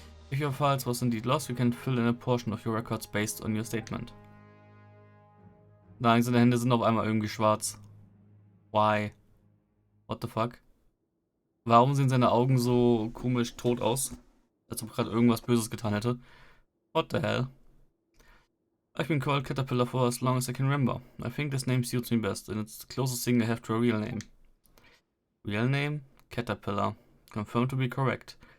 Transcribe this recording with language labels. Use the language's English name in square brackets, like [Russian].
[English] If your files was indeed lost, we can fill in a portion of your records based on your statement. [German] Nein, seine Hände sind auf einmal irgendwie schwarz. [English] Why? What the fuck? [German] Warum sehen seine Augen so komisch tot aus? Als ob gerade irgendwas Böses getan hätte. [English] What the hell? I've been called Caterpillar for as long as I can remember. I think this name suits me best, and it's the closest thing I have to a real name. Real name? Caterpillar. Confirmed to be correct.